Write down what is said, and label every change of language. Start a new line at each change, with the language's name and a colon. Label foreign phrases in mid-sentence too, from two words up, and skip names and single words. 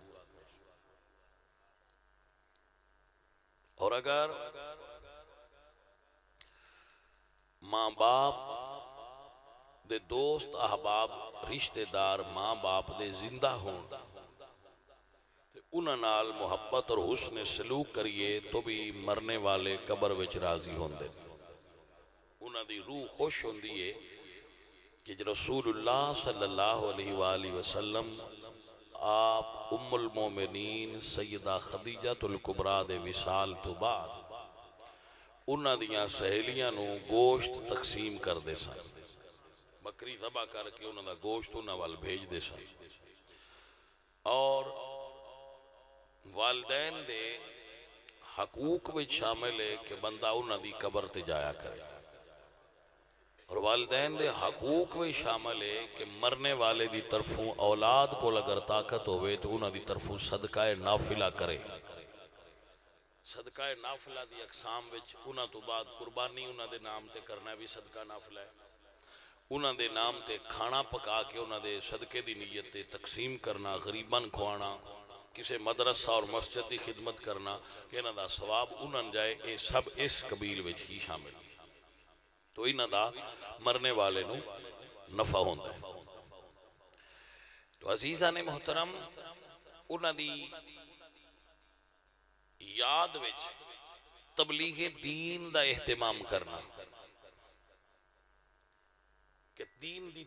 Punjabi: اور اگر ماں باپ دے دوست احباب رشتہ دار ماں باپ دے زندہ ہوں، انہاں نال محبت اور حسن سلوک کریے تو بھی مرنے والے قبر وچ راضی ہوندے، انہاں دی روح خوش ہوندی ہے کہ
Arabic: رسول اللہ صلی اللہ علیہ وآلہ وسلم
Punjabi: آپ
Arabic: ام المومنین
Punjabi: سیدہ خدیجہ الکبریٰ دے وصال تو بعد انہاں دیاں سہیلیاں نو گوشت تقسیم کر دے سن، بکری ذبح کر کے انہاں دا گوشت انہاں وال بھیج دے سن، اور والدین دے حقوق وچ شامل ہے کہ بندہ انہاں دی قبر تے جایا کرے، اور والدین دے حقوق وچ شامل ہے کہ مرنے والے دی طرفوں اولاد کو اگر طاقت ہوئے تو انہاں دی طرفوں صدقہ نافلہ کرے۔ صدقہ نافلہ دی اقسام وچ انہاں تو بعد قربانی انہاں دے نام تے کرنا بھی صدقہ نافلہ ہے، انہاں دے نام تے کھانا پکا کے انہاں دے صدقے دی نیت تے تقسیم کرنا، غریباں کھوانا، کسی مدرسہ اور مسجد دی خدمت کرنا کہ انہاں دا ثواب انہاں جائے، اے سب اس قبیل وچ ہی شامل، تو انہاں دا مرنے والے نو نفع ہوندا ہے۔ تو عزیزان محترم انہاں دی یاد وچ تبلیغ دین دا اہتمام کرنا کہ دین دی